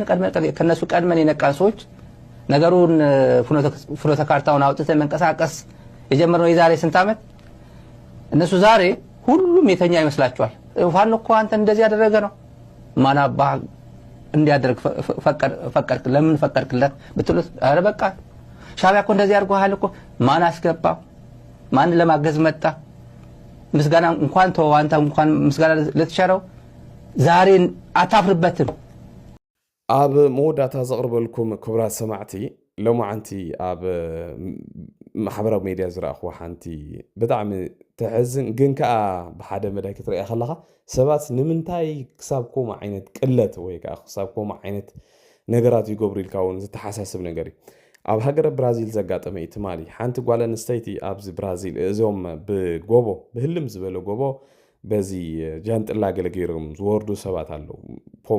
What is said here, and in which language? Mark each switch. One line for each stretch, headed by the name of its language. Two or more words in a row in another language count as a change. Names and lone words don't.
Amharic: ከነሱ ቀድመን የነቃን ሰዎች ነገሩን ፍኖተ ካርታውን አውጥተን መንቀሳቀስ የጀመርነው የዛሬ ስንት ዓመት እነሱ ዛሬ ሁሉም የተኛ ይመስላቸዋል ፋኖ እኮ አንተ እንደዚህ ያደረገ ነው ማናባ እንዲያደርግ ፈቀድክ ለምን ፈቀድክለት ብትሉት አረ በቃ ሻዕቢያ እኮ እንደዚህ አድርጓል እኮ ማን አስገባ ማን ለማገዝ መጣ ምስጋና እንኳን ተው አንተ እንኳን ምስጋና ለተሻረው ዛሬ አታፍርበትም
Tigrinya: ኣብ መወዳእታ ዘቕርበልኩም ክቡራት ሰማዕቲ ሎማዓንቲ ኣብ ማሕበራዊ ሚድያ ዝረኣኽዎ ሓንቲ ብጣዕሚ ተሕዝን ግን ከዓ ብሓደ መዳይ ክትሪኣ ከለኻ ሰባት ንምንታይ ክሳብ ከምኡ ዓይነት ቅለት ወይ ከዓ ክሳብ ከምኡ ዓይነት ነገራት ይገብሩ ኢልካ እውን ዝተሓሳስብ ነገር እዩ ኣብ ሃገረ ብራዚል ዘጋጠመ እዩ ትማሊ ሓንቲ ጓል ኣንስተይቲ ኣብዚ ብራዚል እዚኦም ብጎቦ ብህልም ዝበለ ጎቦ በዚ ጃንጥላ ገለገይሮም ዝወርዱ ሰባት ኣለዉ ከምኡ